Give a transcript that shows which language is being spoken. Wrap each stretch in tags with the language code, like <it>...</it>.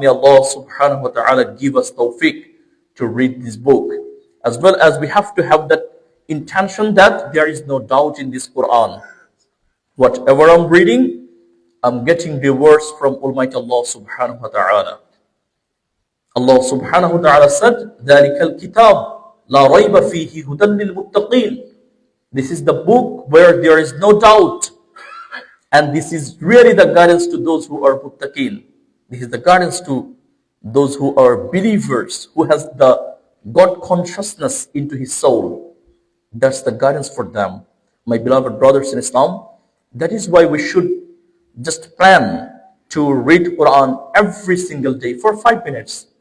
<en>May Allah subhanahu wa ta'ala give us tawfiq to read this book. As well as we have to have that intention that there is no doubt in this Quran. Whatever I'm reading, I'm getting rewards from Almighty Allah subhanahu wa ta'ala. Allah subhanahu wa ta'ala said,</en> <ar>ذَلِكَ الْكِتَابُ لَا رَيْبَ فِيهِ هُدًى لِلْمُتَّقِينَ.</ar> <en>This is the book where there is no doubt. And this is really the guidance to those who are muttaqin. This is the guidance to those who are believers, who has the God consciousness into his soul. That's the guidance for them. My beloved brothers in Islam, that is why we should just plan to read Quran every single day for 5 minutes.</en>